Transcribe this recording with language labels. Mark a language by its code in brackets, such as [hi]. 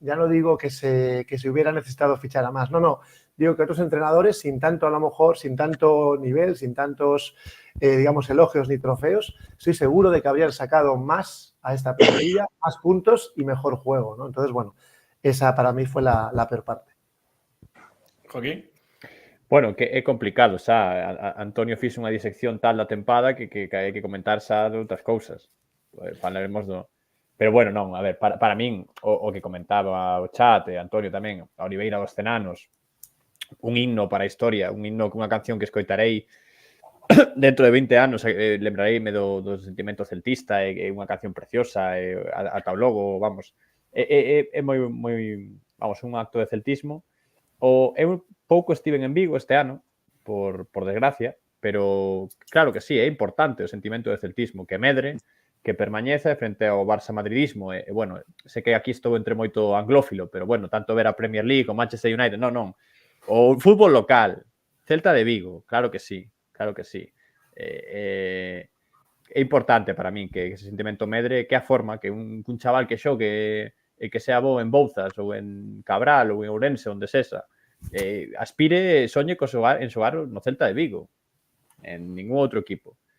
[es] Ya no digo que se hubiera necesitado fichar a más, no. Digo que otros entrenadores, sin tanto a lo mejor, sin tanto nivel, sin tantos, digamos, elogios ni trofeos, estoy seguro de que habrían sacado más a esta plantilla, más puntos y mejor juego, ¿no? Entonces, bueno, esa para mí fue la peor parte. Joaquín? [gl] Bueno, que é complicado, xa. Antonio fixo unha disección tal da tempada que hai que comentar xa de outras cousas. Falaremos do... Pero bueno, non, a ver, para min, o que comentaba o chat, Antonio tamén, a Oliveira dos Cenanos, un himno para a historia, un himno cunha canción que escoitarei dentro de 20 anos, lembrareime do sentimento celtista, é unha canción preciosa, ata o logo, vamos, é moi, vamos, un acto de celtismo. Eu pouco estiven en Vigo este ano, por desgracia, pero claro que sí, é importante o sentimento de celtismo, que medre, que permañeza frente ao Barça madridismo. E bueno, sei que aquí estou entre moito anglófilo, pero bueno, tanto ver a Premier League o Manchester United, non. O fútbol local, Celta de Vigo, claro que sí, claro que sí. É importante para min que ese sentimento medre, que a forma que un chaval que xogue e que sea bo en Bouzas ou en Cabral ou en Ourense, onde sexa, aspire, soñe en xogar no Celta de Vigo, en ningún outro equipo.